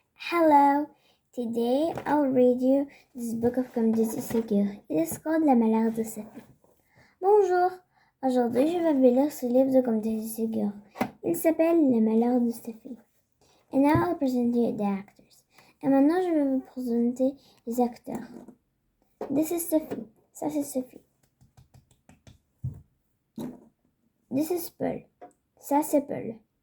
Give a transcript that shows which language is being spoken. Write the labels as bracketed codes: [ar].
[en] Hello, today I'll read you this book of Comedy Ségur. It is called La Malheur de Sophie. [fr] Bonjour, aujourd'hui je vais vous lire ce livre de Comedy Ségur. Il s'appelle La Malheur de Sophie. [en] And now I'll present you the actors. [fr] Et maintenant je vais vous présenter les acteurs. [en] This is Sophie. [fr] Ça c'est Sophie. [en] This is Paul. [fr] Ça c'est Paul.